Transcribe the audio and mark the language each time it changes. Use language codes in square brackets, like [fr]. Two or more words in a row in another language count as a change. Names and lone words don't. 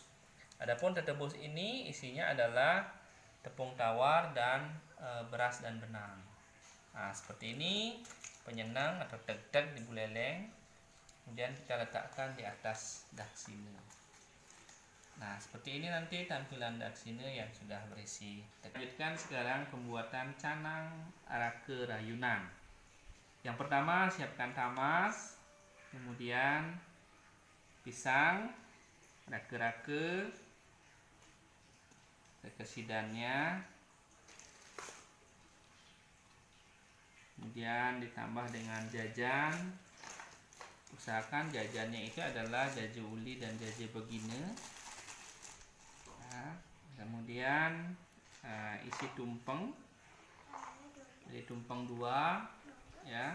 [id] Adapun tetebus ini isinya adalah tepung tawar dan beras dan benang. Nah, seperti ini penyenang atau teg-teg di Buleleng. Kemudian kita letakkan di atas daksine. Nah, seperti ini nanti tampilan daksine yang sudah berisi. Lanjutkan sekarang pembuatan canang arake rayunan. Yang pertama, siapkan tamas, kemudian pisang, rake-rake, sekesidannya, kemudian ditambah dengan jajan. Usahakan jajannya itu adalah jaje uli dan jaje begine. kemudian isi tumpeng. Jadi tumpeng 2 ya.